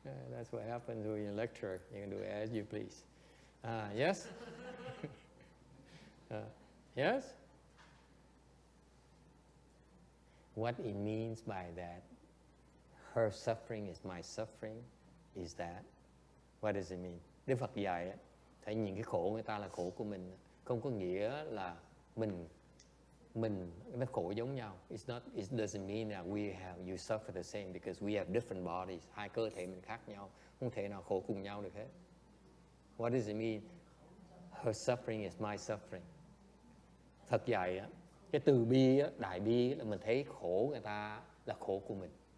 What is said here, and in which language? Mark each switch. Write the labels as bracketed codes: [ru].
[en] That's what happens when you lecture. You can do it as you please. Yes? Yes? What it means by that, her suffering is my suffering, is that, what does it mean? [vi] Đức Phật dạy, thấy nhìn cái khổ người ta là khổ của mình, không có nghĩa là mình nó khổ giống nhau. [en] It doesn't mean that you suffer the same because we have different bodies. [vi] Hai cơ thể mình khác nhau, không thể nào khổ cùng nhau được hết. [en] What does it mean? Her suffering is my suffering. [vi] Phật dạy, cái từ bi, đại bi là mình thấy khổ người ta là khổ của mình.